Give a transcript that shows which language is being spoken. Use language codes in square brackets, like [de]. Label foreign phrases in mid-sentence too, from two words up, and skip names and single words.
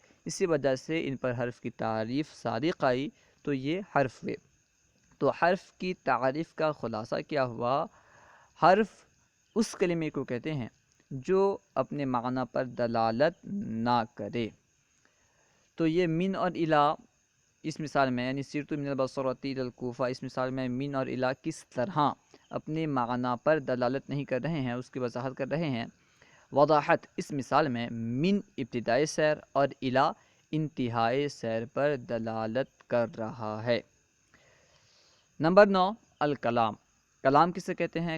[ur] اسی وجہ سے ان پر حرف کی تعریف صادق آئی، تو یہ حرف ہوئے. تو حرف کی تعریف کا خلاصہ کیا ہوا؟ حرف اس کلمے کو کہتے ہیں جو اپنے معنی پر دلالت نہ کرے. تو یہ من اور الی اس مثال میں یعنی [ar] سرت من البصرۃ الی الکوفہ، [ur] اس مثال میں من اور الی کس طرح اپنے معنی پر دلالت نہیں کر رہے ہیں اس کی وضاحت کر رہے ہیں. وضاحت: اس مثال میں من ابتدائی سیر اور الی انتہائی سیر پر دلالت کر رہا ہے. نمبر 9، الکلام. کلام کسے کہتے ہیں؟